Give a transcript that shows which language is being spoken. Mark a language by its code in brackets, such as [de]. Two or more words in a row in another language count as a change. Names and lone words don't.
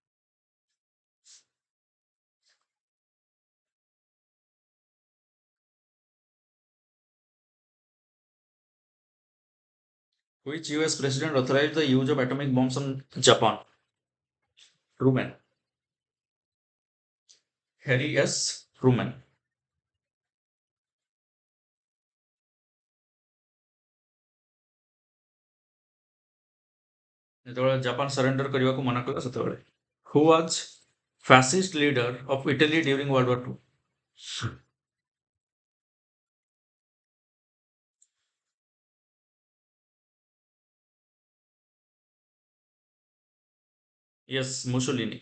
[en] Which US President authorized the use of atomic bombs on Japan? Truman. Harry S. Truman. [or] ଯେତେବେଳେ ଜାପାନ ସରେଣ୍ଡର କରିବାକୁ ମନା କଲା ସେତେବେଳେ. [en] Who was fascist leader of Italy during World War II? Yes, Mussolini.